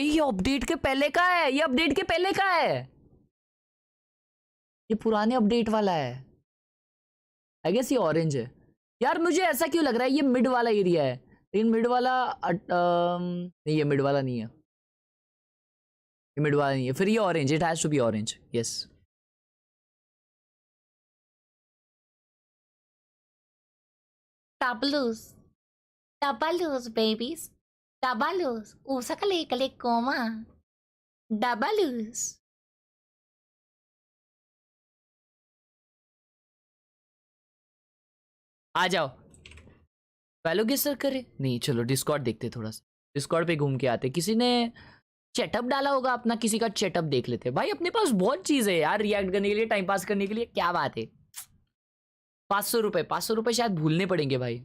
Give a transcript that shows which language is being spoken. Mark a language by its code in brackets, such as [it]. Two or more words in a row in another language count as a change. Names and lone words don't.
[hi] ये अपडेट के पहले का है, ये अपडेट के पहले का है, ये पुराने अपडेट वाला है। [en] I guess [hi] ये ऑरेंज है यार। मुझे ऐसा क्यों लग रहा है ये मिड वाला एरिया है, लेकिन मिड वाला नहीं, ये मिड वाला नहीं है, ये मिड वाला नहीं है। फिर ये ऑरेंज, [en] it has to be orange, yes. Tabalus. Tabalus, babies. Tabalus. Usa kali koma. Dabalus. [hi] आ जाओ। वैलो गेस सर करे नहीं, चलो डिस्कॉर्ड देखते थोड़ा सा, डिस्कॉर्ड पे घूम के आते। किसी ने चेटअप डाला होगा अपना, किसी का चेटअप देख लेते भाई। अपने पास बहुत चीज है यार रिएक्ट करने के लिए, टाइम पास करने के लिए, क्या बात है। 500 रुपए शायद भूलने पड़ेंगे भाई।